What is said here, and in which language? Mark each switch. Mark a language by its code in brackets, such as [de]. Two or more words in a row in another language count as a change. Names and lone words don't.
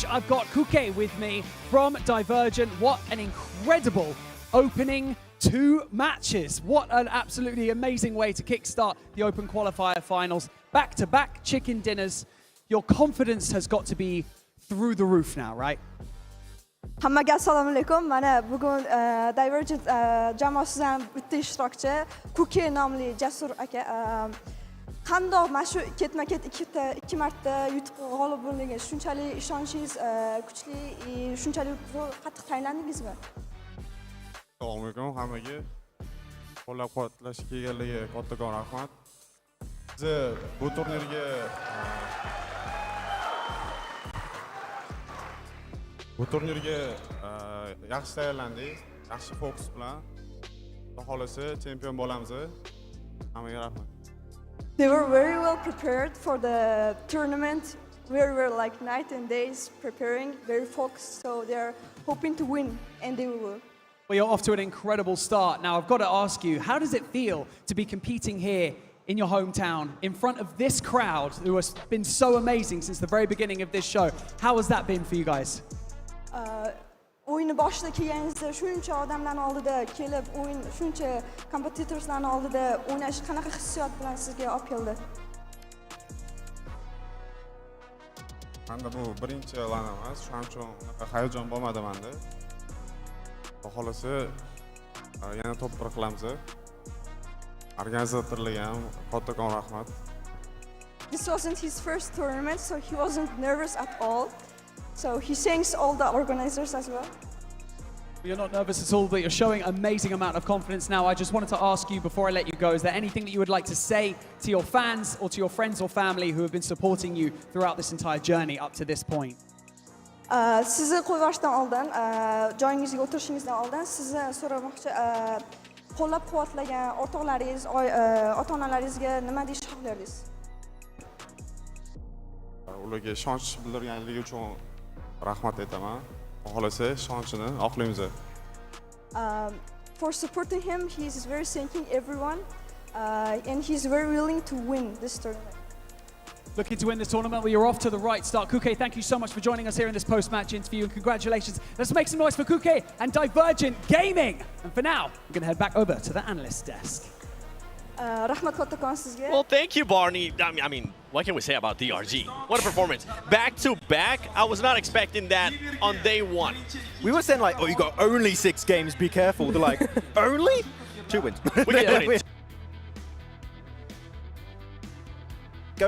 [en] I've got Kuke with me from Divergent. What an incredible opening 2 matches. What an absolutely amazing way to kickstart the Open Qualifier Finals. Back-to-back chicken dinners. Your confidence has got to be through the roof now, right? [uz] Hammaga assalomu alaykum. Mana bugun Divergent jamoasidan bitta ishtirokchi Kuke nomli Jasur aka qandoq mana shu ketma-ket ikki marta yutib g'olib bo'ldingiz? Shunchalik ishonchingiz kuchli, shunchalik qattiq tayinlandingizmi? Assalomu alaykum hammaga. Qo'llab-quvvatlash kelganligiga kattakon rahmat. Biz bu turnirga yaxshi tayyorlandik, yaxshi fokus bilan. Xudo xolasa chempion bo'lamiz. Hammaga rahmat. [en] They were very well prepared for the tournament. We were like night and days preparing, very focused, so they're hoping to win, and they will. Well, you're off to an incredible start. Now, I've got to ask you, how does it feel to be competing here in your hometown in front of this crowd who has been so amazing since the very beginning of this show? How has that been for you guys? [uz] O'yinni boshida kelganingizda shuncha odamlarning oldida kelib, o'yin shuncha kompetitorslarning oldida o'ynash qanaqa hissiyot bilan sizga olib keldi? Menda bu birinchi lan emas, shuning uchun hayajon bo'lmadi menda. Xudo xolasa yana to'p-bir qilamiz. Organizatorlarga ham kattakon rahmat. [en] This wasn't his first tournament, so he wasn't nervous at all. So he thanks all the organizers as well. You're not nervous at all, but you're showing amazing amount of confidence now. I just wanted to ask you before I let you go, is there anything that you would like to say to your fans or to your friends or family who have been supporting you throughout this entire journey up to this point? [uz] Sizni qo'yishdan oldin, joyingizga o'tirishingizdan oldin sizni so'ramoqchi, qo'llab-quvvatlagan o'rtoqlaringiz, ota-onalaringizga nima deyish xohlardingiz? Ularga ishonch bildirganligi uchun rahmat aytaman. Xohlasa ishonchini oqlaymiz. [en] For supporting him, he is very thanking everyone, and he's very willing to win this tournament. Looking to win this tournament, well, you're off to the right start. Kuke, thank you so much for joining us here in this post-match interview, and congratulations. Let's make some noise for Kuke and Divergent Gaming. And for now, we're going to head back over to the analyst desk. [uz] Rahmat kattakon sizga. [en] Well, thank you, Barney. I mean, what can we say about DRG? What a performance. Back to back. I was not expecting that on day one. We were saying like, oh, you got only 6 games, be careful. They're like, only? 2 wins. We get money. Go.